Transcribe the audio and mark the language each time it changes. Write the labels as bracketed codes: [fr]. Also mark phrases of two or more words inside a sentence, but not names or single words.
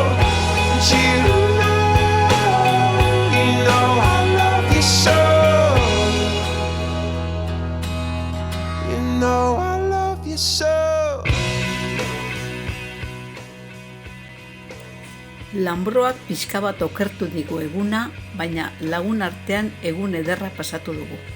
[en] And you know I love you so. You know I love you so. [eu] Lanbroak pixka bat okertu digu eguna, baina lagun artean egun ederra pasatu dugu.